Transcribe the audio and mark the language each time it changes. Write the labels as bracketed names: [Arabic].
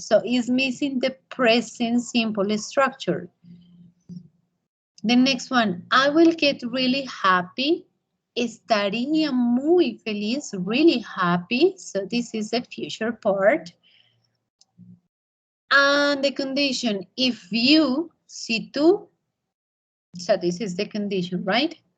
[English] So it's missing the present simple structure. The next one, I will get really happy. [Spanish] Estaría muy feliz, [English] really happy. So this is the future part. And the condition, if you, [Spanish] si tú, [English] so this is the condition, right?